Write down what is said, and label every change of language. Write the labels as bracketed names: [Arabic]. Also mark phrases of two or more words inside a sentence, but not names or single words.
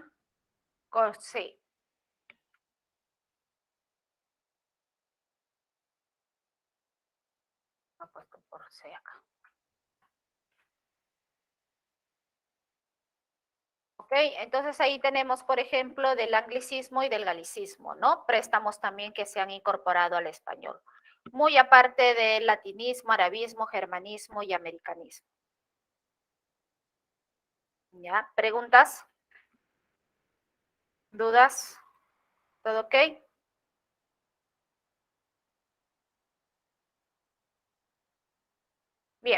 [Spanish] Corsé. No he puesto corsé acá. Ok, entonces ahí tenemos, por ejemplo, del anglicismo y del galicismo, ¿no? Préstamos también que se han incorporado al español. Muy aparte del latinismo, arabismo, germanismo y americanismo. ¿Ya? ¿Preguntas? ¿Dudas? ¿Todo ok? Bien.